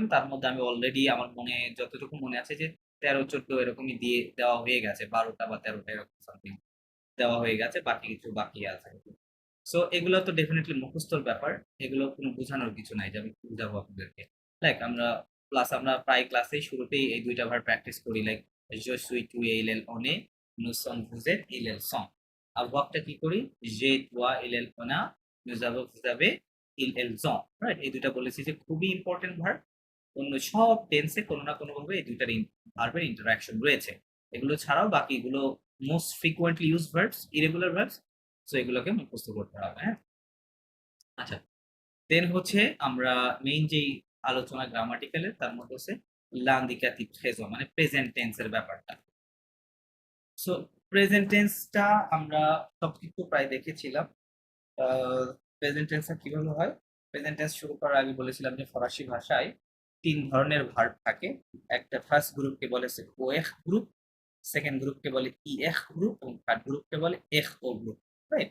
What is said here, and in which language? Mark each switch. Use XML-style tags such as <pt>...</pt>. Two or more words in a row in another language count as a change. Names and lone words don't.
<bn>তার মধ্যে আমি অলরেডি আমার মনে যতটুকু মনে আছে যে 13-14 এরকমই দিয়ে দেওয়া হয়ে গেছে, 12টা বা 13টা এরকম সামথিং দেওয়া হয়ে গেছে, বাকি কিছু বাকি আছে। সো এগুলো তো ডেফিনেটলি মুখস্থর ব্যাপার, এগুলো কোনো বোঝানোর কিছু নাই যে আমি বুঝাবো আপনাদেরকে। লাইক আমরা প্লাস আমরা প্রায় ক্লাসেই শুরুতেই এই দুইটা ভার্ব প্র্যাকটিস করি, লাইক</bn> <fr>je suis, tu es, il elle on est, nous sommes, vous êtes, il elle sont।</fr> <bn>আর ভার্বটা কি করি,</bn> <fr>j'ai toi, il elle on a, nous avons, vous avez, il elles ont,</fr> <bn>রাইট। এই দুইটা বলেছি যে খুবই ইম্পর্টেন্ট ভার্ব, অন্য সব টেন্সে কোনো না কোনো ভাবে এই দুইটার ভার্বের ইন্টারাকশন রয়েছে। এগুলো ছাড়াও বাকিগুলো</bn> <en>most frequently use verbs, irregular verbs,</en> <bn>সো এগুলোকে মুখস্থ করতে হবে, হ্যাঁ। আচ্ছা, দেন হচ্ছে আমরা মেইন যেই আলোচনা গ্রামাটিক্যালের, তার মধ্যে হচ্ছে</bn> <fr>l'indicatif présent</fr> <bn>মানে প্রেজেন্ট টেন্সের ব্যাপারটা। সো প্রেজেন্ট টেন্সটা আমরা সবকিছু প্রায় দেখেছিলাম। প্রেজেন্ট টেন্সটা কিভাবে হয়, প্রেজেন্ট টেন্স শুরু করার আগে বলেছিলাম যে ফরাসি ভাষায় 3 ধরনের ভার্ব থাকে। একটা ফার্স্ট গ্রুপকে বলে ওয়েখ গ্রুপ, সেকেন্ড গ্রুপকে বলে ইএখ গ্রুপ, এবং থার্ড গ্রুপকে বলে এখ ও গ্রুপ, রাইট।</bn>